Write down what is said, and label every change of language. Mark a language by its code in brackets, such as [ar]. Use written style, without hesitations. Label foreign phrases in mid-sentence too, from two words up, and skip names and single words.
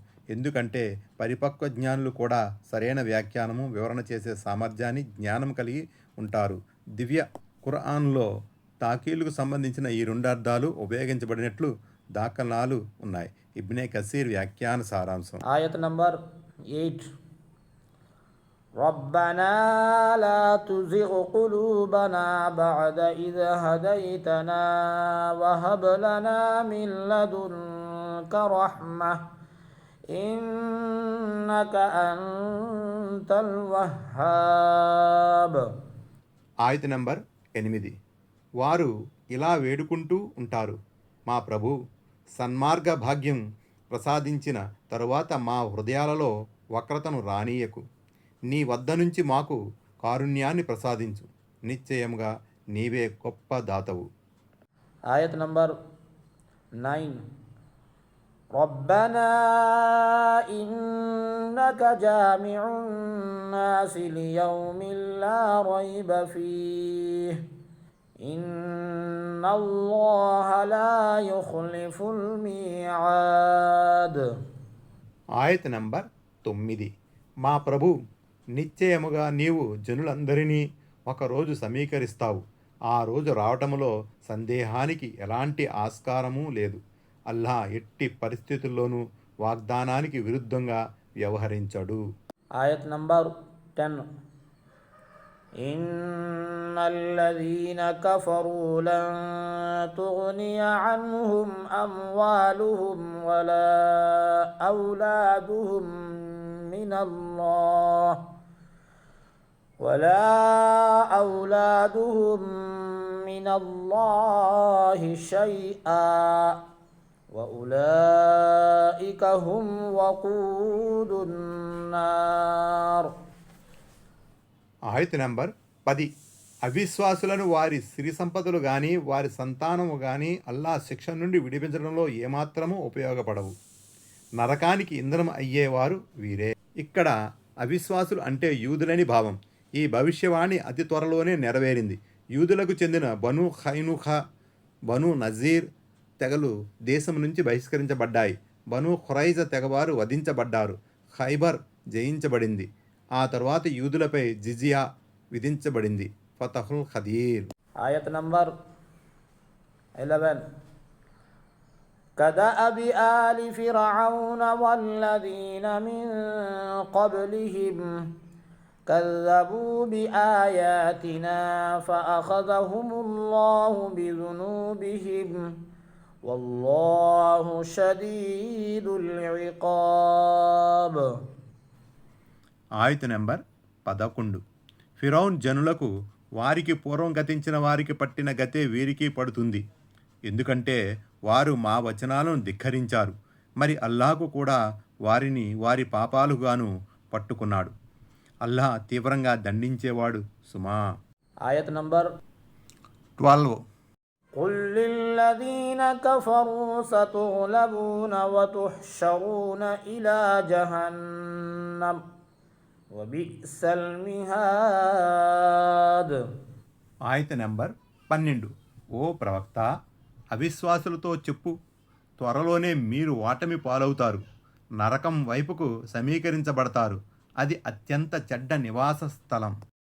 [te] ఎందుకంటే పరిపక్వ జ్ఞానులు కూడా సరైన వ్యాఖ్యానము, వివరణ చేసే సామర్థ్యాన్ని, జ్ఞానం కలిగి ఉంటారు. దివ్య ఖురాన్లో తాకీలుకు సంబంధించిన ఈ రెండు అర్థాలు ఉపయోగించబడినట్లు దాఖలాలు ఉన్నాయి. ఇబ్నే కసీర్ వ్యాఖ్యాన సారాంశం. ఆయత్ నంబర్ 8. [ar] ربنا لا تزغ قلوبنا بعد إذ هديتنا وهب لنا من لدنك رحمة إنك أنت الوهاب. [te] ఆయత నంబర్ 8. వారు ఇలా వేడుకుంటూ ఉంటారు, మా ప్రభు సన్మార్గ భాగ్యం ప్రసాదించిన తరువాత మా హృదయాలలో వక్రతను రానీయకు. నీ వద్ద నుంచి మాకు కారుణ్యాన్ని ప్రసాదించు. నిశ్చయముగా నీవే గొప్ప దాతవు. ఆయత్ నంబర్ 9. [ar] ربنا إنك جامع الناس ليوم لا ريب فيه إن الله لا يخلف الميعاد. [te] ఆయత నంబర్ 9. మా ప్రభు నిశ్చయముగా నీవు జనులందరినీ ఒకరోజు సమీకరిస్తావు. ఆ రోజు రావటంలో సందేహానికి ఎలాంటి ఆస్కారము లేదు. అల్లాహ్ ఎట్టి పరిస్థితుల్లోనూ వాగ్దానానికి విరుద్ధంగా వ్యవహరించడు. ఆయత్ నంబర్ 10. [ar] إن الذين كفروا لن تغني عنهم أموالهم ولا أولادهم من الله شيئا وأولئك هم وقود النار. [te] ఆయత నంబర్ 10. అవిశ్వాసులను వారి సిరి సంపదలు కానీ వారి సంతానము కానీ అల్లాహ్ శిక్ష నుండి విడిపించడంలో ఏమాత్రమూ ఉపయోగపడవు. నరకానికి ఇంధనం అయ్యేవారు వీరే. ఇక్కడ అవిశ్వాసులు అంటే యూదులని భావం. ఈ భవిష్యవాణి అతి త్వరలోనే నెరవేరింది. యూదులకు చెందిన బను ఖైనుఖా, బను నజీర్ తెగలు దేశం నుంచి బహిష్కరించబడ్డాయి. బను ఖురైజ తెగవారు వధించబడ్డారు. ఖైబర్ జయించబడింది. ఆ తరువాత యూదులపై జిజియా విధించబడింది. ఫతహుల్ ఖదీర్. ఆయత్ నంబర్ 11. [ar] كدأب آل فرعون والذين من قبلهم كذبوا بآياتنا فأخذهم الله بذنوبهم والله شديد العقاب. [te] ఆయత నెంబర్ 11. ఫిరౌన్ జనులకు వారికి పూర్వం గతించిన వారికి పట్టిన గతే వీరికి పడుతుంది. ఎందుకంటే వారు మా వచనాలను ధిక్కరించారు. మరి అల్లాహకు కూడా వారిని వారి పాపాలుగాను పట్టుకున్నాడు. అల్లాహ్ తీవ్రంగా దండించేవాడు సుమా. ఆయత్ నంబర్ 12. [ar] قل للذين كفروا ستغلبون وتحشرون إلى جهنم وبئس المهاد. [te] ఆయత నెంబర్ 12. ఓ ప్రవక్త, అవిశ్వాసులతో చెప్పు, త్వరలోనే మీరు ఓటమి పాలవుతారు, నరకం వైపుకు సమీకరించబడతారు. అది అత్యంత చెడ్డ నివాస స్థలం.